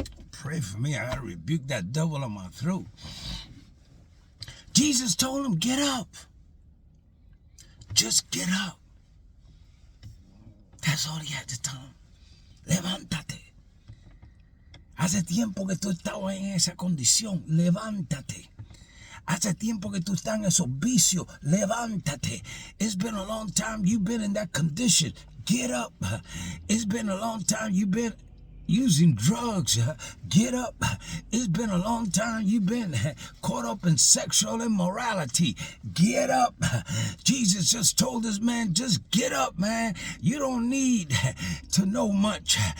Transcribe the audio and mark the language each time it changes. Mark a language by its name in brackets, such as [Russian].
[English] Pray for me. I gotta rebuke that devil on my throat. Jesus told him, get up. Just get up. That's all he had to tell him. [Spanish] Levántate. Hace tiempo que tú estabas en esa condición. Levántate. Hace tiempo que tú estás en esos vicios. Levántate. [English] It's been a long time you've been in that condition. Get up. It's been a long time you've been using drugs. Get up. It's been a long time you've been caught up in sexual immorality. Get up. Jesus just told this man, just get up, man. You don't need to know much.